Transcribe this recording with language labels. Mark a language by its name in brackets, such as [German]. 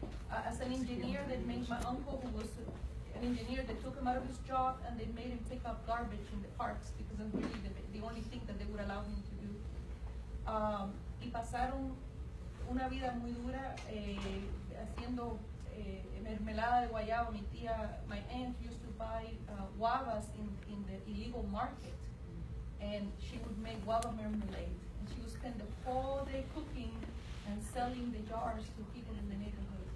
[English] As an engineer, they made my uncle, who was an engineer, they took him out of his job and they made him pick up garbage in the parks because that's really the only thing that they would allow him to do. [Spanish] Y pasaron una vida muy dura haciendo mermelada de guayaba. Mi tía, [English] my aunt used to buy guavas in the illegal market, and she would make guava marmalade, and she would spend the whole day cooking and selling the jars to people in the neighborhood.